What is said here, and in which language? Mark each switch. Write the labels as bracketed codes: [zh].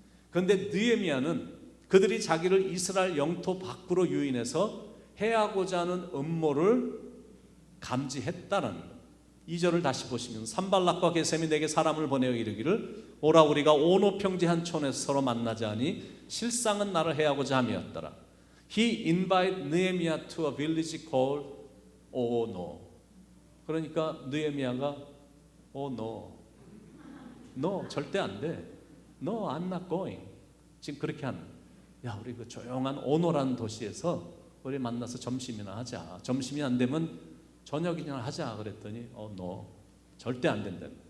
[ko] 그런데 느헤미야는 그들이 자기를 이스라엘 영토 밖으로 유인해서 해하고자 하는 음모를 감지했다는 것. 2절을 다시 보시면 산발락과 게셈이 내게 사람을 보내어 이르기를 오라 우리가 오노 평지 한 촌에서 서로 만나자 하니 실상은 나를 해하고자 함이었더라. [en] He invited Nehemiah to a village called Ono. [ko] 그러니까 느헤미야가 No, 절대 안 돼. [en] No, I'm not going. [ko] 지금 그렇게 하는. 야, 우리 그 조용한 오노라는 도시에서 우리 만나서 점심이나 하자. 점심이 안 되면 저녁이나 하자 그랬더니 No, 절대 안 된다.